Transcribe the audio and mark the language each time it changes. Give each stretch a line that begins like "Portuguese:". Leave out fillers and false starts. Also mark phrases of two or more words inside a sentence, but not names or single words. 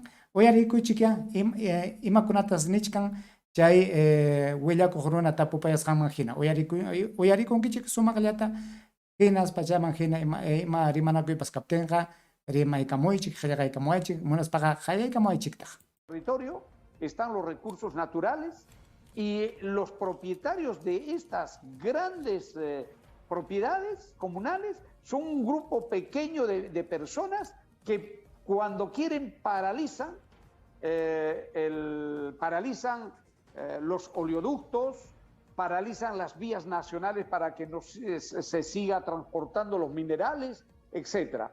Quechua: Uyarikuychik imakunatas nichkan chay willakuq runa tapupayasqanman hina. Uyarikunkichik sumaqllata hinas pachaman hina ima rimanakuypas kaptinqa rimaykamuychik, qillqaykamuychik, munaspaqa qallaykamuychiktaq.
Spanish: Territorio están los recursos naturales y los propietarios de estas grandes propiedades comunales son un grupo pequeño de personas que cuando quieren paralizan los oleoductos, paralizan las vías nacionales para que no se siga transportando los minerales, etc.